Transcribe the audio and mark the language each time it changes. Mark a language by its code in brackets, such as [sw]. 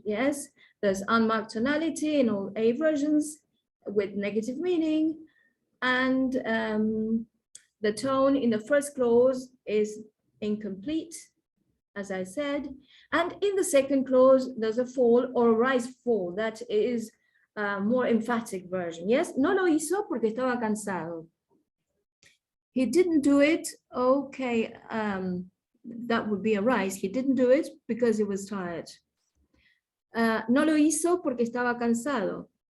[en] Yes, there's unmarked tonality in all A versions with negative meaning, and the tone in the first clause is incomplete, as I said. And in the second clause, there's a fall or a rise fall. That is a more emphatic version. Yes, [es] no lo hizo porque estaba cansado. [en] He didn't do it. Okay, that would be a rise. He didn't do it because he was tired. [es] No lo hizo porque estaba cansado.